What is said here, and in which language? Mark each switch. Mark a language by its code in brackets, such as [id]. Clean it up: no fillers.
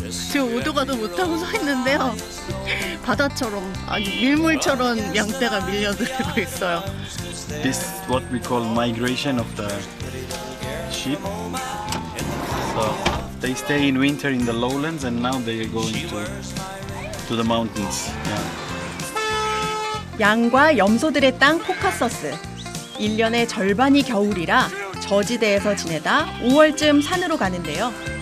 [ko] 지금 오도가도 못하고 서 있는데요. 바다처럼 아니 밀물처럼 양떼가 밀려들고 있어요. [en] This is what we call migration of the sheep. So they stay in winter in the lowlands and now they are going to the mountains. [ko] 양과 염소들의 땅 코카서스. 1년의 절반이 겨울이라 저지대에서 지내다 5월쯤 산으로 가는데요.